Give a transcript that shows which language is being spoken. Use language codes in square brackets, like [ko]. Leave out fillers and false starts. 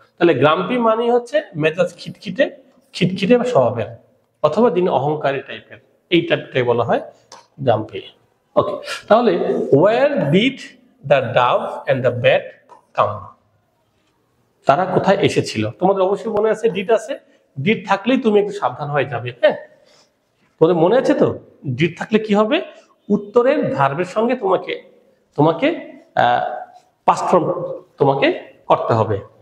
[bn] তাহলে গ্রাম্পি মানে হচ্ছে মেজাজ খিটখিটে স্বভাবের, অথবা তিনি অহংকারী টাইপের, এই টাইপটাই বলা হয় গ্রাম্পি। [en] okay, তাহলে where did the dove and the bat come, [bn] তারা কোথায় এসেছিল? তোমাদের অবশ্যই মনে আছে ডিড আছে, ডিড থাকলেই তুমি একটু সাবধান হয়ে যাবে। হ্যাঁ, তোমাদের মনে আছে তো, ডিড থাকলে কি হবে, উত্তরের ভার্বের সঙ্গে তোমাকে পাস্ট ফর্ম তোমাকে করতে হবে।